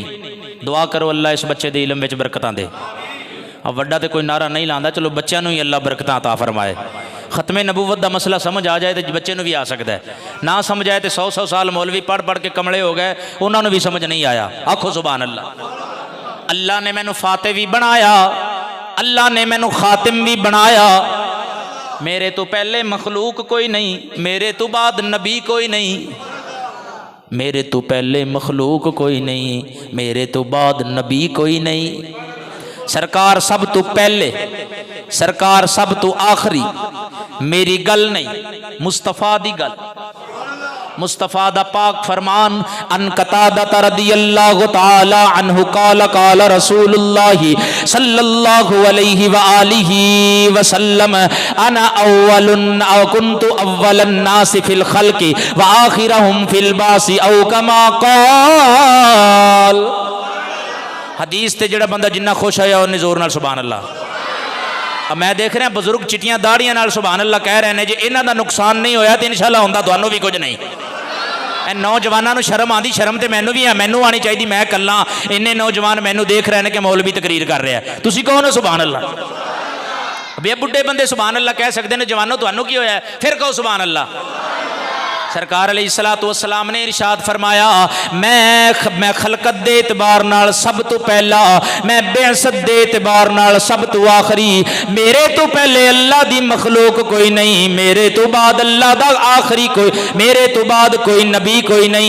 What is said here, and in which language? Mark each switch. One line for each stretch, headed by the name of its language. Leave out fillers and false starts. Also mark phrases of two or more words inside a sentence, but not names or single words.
Punjabi: دعا کرو اللہ اس بچے دے علم وچ برکتاں دے۔ اب وڈا تے کوئی نعرہ نہیں لاندا، چلو بچیاں نو ہی اللہ برکتاں عطا فرمائے۔ ختم نبوت دا مسئلہ سمجھ آ جائے تو بچے نو بھی آ سکتا ہے، نہ سمجھ آئے تو 100 سال مولوی پڑھ پڑھ کے کمڑے ہو گئے، انہوں نے بھی سمجھ نہیں آیا۔
Arabic: آکھو سبحان اللہ۔
Punjabi: اللہ نے مینوں فاتح بھی بنایا، اللہ نے مینوں خاتم بھی بنایا۔ میرے تو پہلے مخلوق کوئی نہیں، میرے تو بعد نبی کوئی نہیں، میرے تو پہلے مخلوق کوئی نہیں، میرے تو بعد نبی کوئی نہیں۔ سرکار سب تو پہلے، سرکار سب تو آخری، میری گل نہیں مصطفیٰ دی گل۔ مصطفیٰ دا پاک فرمان
Arabic: ان قتادہ رضی اللہ تعالی عنہ قال قال رسول اللہ صلی اللہ علیہ وآلہ وسلم انا اول او کنت اول الناس فی الخلق وآخرهم فی الباس او کما قال۔
Punjabi: حدیث تے جڑا بندہ جنہ خوش ہویا انہیں زور نال
Arabic: سبحان اللہ۔
Punjabi: اب میں دیکھ رہے ہیں بزرگ چٹیاں داڑیاں نال
Arabic: سبحان اللہ
Punjabi: کہہ رہے ہیں جی انہاں دا نقصان نہیں ہویا تو انشاءاللہ ہوندا تانوں بھی کچھ نہیں۔ اے نوجواناں نو شرم آندی، شرم تے مینوں بھی ہے، مینوں آنی چاہیے، میں کلاں انہیں نوجوان مینوں دیکھ رہے ہیں کہ مولوی تقریر کر رہا ہے، تسی کون ہو
Arabic: سبحان اللہ؟
Punjabi: ابھی بڈھے بندے
Arabic: سبحان اللہ
Punjabi: کہہ سکتے ہیں، جوانوں تانوں کی ہویا ہے پھر کہو
Arabic: سبحان اللہ۔
Punjabi: سرکار علیہ السلام نے ارشاد فرمایا میں خلقت دے اعتبار نال سب تو پہلا، میں بعثت دے اعتبار نال سب تو آخری، میرے تو پہلے اللہ دی مخلوق کوئی نہیں، میرے تو بعد اللہ دا آخری کوئی، میرے تو بعد کوئی نبی کوئی نہیں۔